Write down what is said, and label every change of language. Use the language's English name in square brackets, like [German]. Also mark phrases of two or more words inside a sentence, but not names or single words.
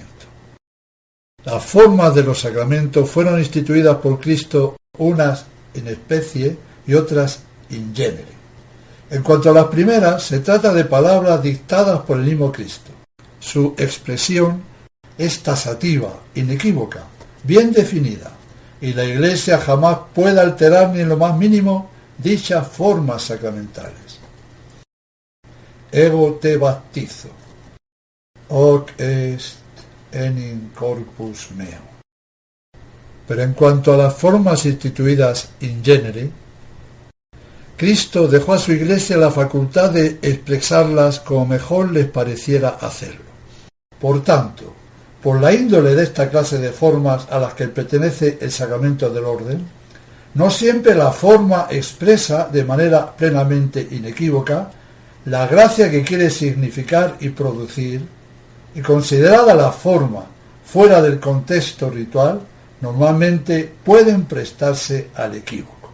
[Spanish] Las formas de los sacramentos fueron instituidas por Cristo, unas [Latin] in especie [Spanish] y otras [Latin] in genere. [Spanish] En cuanto a las primeras, se trata de palabras dictadas por el mismo Cristo. Su expresión es tasativa, inequívoca, bien definida, y la Iglesia jamás puede alterar ni en lo más mínimo dichas formas sacramentales. [Latin] Ego te baptizo, hoc est enim corpus meo. [Spanish] Pero en cuanto a las formas instituidas [Latin] in genere, [Spanish] Cristo dejó a su Iglesia la facultad de expresarlas como mejor les pareciera hacerlo. Por tanto, por la índole de esta clase de formas a las que pertenece el sacramento del orden, no siempre la forma expresa de manera plenamente inequívoca la gracia que quiere significar y producir, y considerada la forma fuera del contexto ritual, normalmente pueden prestarse al equívoco.